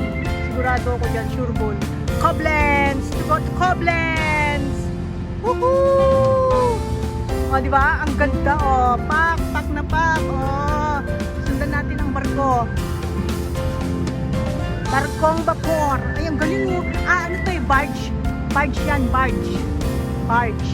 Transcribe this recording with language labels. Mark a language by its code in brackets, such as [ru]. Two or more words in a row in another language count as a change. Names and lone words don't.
[tl] Sigurado ako dyan, [en] sure ball. Koblenz! To go to Koblenz! Woohoo! [tl] O, diba? Ang ganda, oh. Pak na pak, oh. Sundan natin ang barko. Barkong Bapor. Ay, ang galing mo. Ano to eh? Barge. Barge yan, barge. Barge.